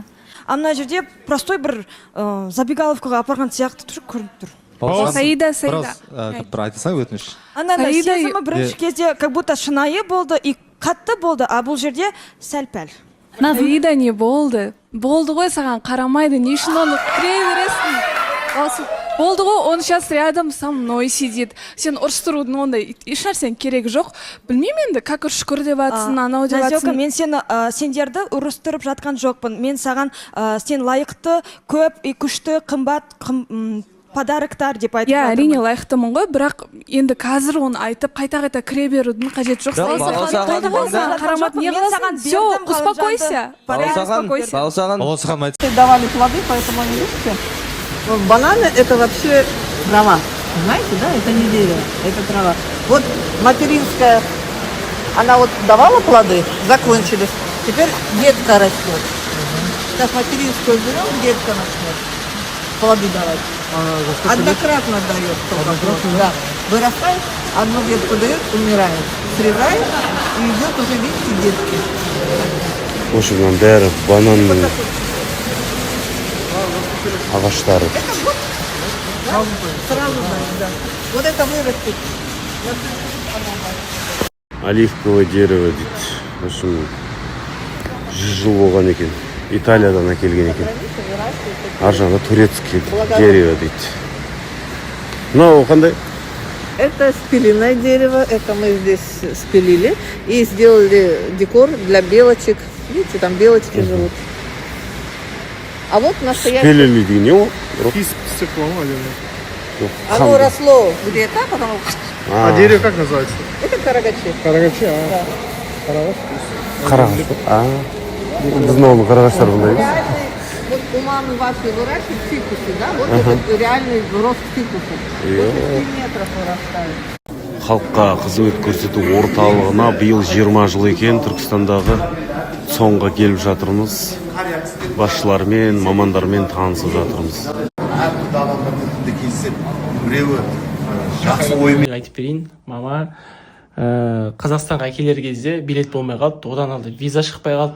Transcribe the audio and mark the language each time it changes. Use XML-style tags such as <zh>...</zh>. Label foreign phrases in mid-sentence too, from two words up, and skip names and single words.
<kk>Ана жерде простой бір забегаловкаға апарған сияқты тұр, көрініп тұр. Саида. Бір айтсаң өтініш. Анандай сезімі бірінші кезде</kk> <ru>как будто</ru> <kk>шынайы болды и қатты болды, а бұл жерде сәл-пәл. Саида не болды? Болды ғой, саған қарамайды, не үшін оны кіре бересің? Болды ғой,</kk> <ru>он сейчас рядом со мной сидит.</ru> <kk>Сен ұрыстырудың ондай ешнәрсен керегі жоқ. Білмеймін енді, как шүкір деп атсын, анау деп атсын. Мен сендерді ұрыстырып жатқан жоқпын. Мен саған сен лайықты, көп, күшті, қымбат подароктар деп айтып жатырмын. Әрине лайықтымын ғой, бірақ енді қазір оны айтып қайта-қайта кіре берудің қажеті жоқ. Қарамат не қыласың?</kk> <ru>Все, успокойся. Балауса давали плоды, поэтому они видите. Бананы – это вообще трава. Знаете, да? Это не дерево, это трава. Вот материнская, она вот давала плоды, закончились. Теперь детка растет. Сейчас материнскую берем, детка начнет плоды давать. Однократно дает. Да. Вырастает, одну ветку дает, умирает. Срезает и идет уже, видите, детки. В общем,</ru> <kk>бәрі бананның ағаштары.</kk> <ru>Сразу да. Вот это вырастет. Оливковое дерево дейді. В общем,</ru> <kk>100 жыл болған екен. Италиядан әкелген екен. Ар жағында</kk> <ru>турецкий дерево</ru> <kk>дейді. Мынау қандай?</kk> <ru>Это спиленное дерево, это мы здесь спилили и сделали декор для белочек. Видите, там белочки живут. А вот настоящее...</ru> <kk>Спилили деген не ол?</kk> <ru>Оно росло где-то, потом... А дерево как называется? Это карагачи. Карагачи,</ru> <kk>Қарағаш. Біздің оны қарағаштар бұндай.</kk> <ru>Вот у мамы вашей выращивают фикусы, да? Вот это реальный рост фикуса. 8 метров вырастает.</ru> <kk>Халыққа қызмет көрсету орталығына биыл 20 жыл екен Түркістандағы. Соңға келіп жатырмыз. Басшылармен, мамандармен танысып жатырмыз. Әртүрлі адамдарды кездесіп, біреуі жақсы оймен айтып берейін, мама Қазақстанға келер кезде билет болмай қалды, одан алды виза шықпай қалды.</kk>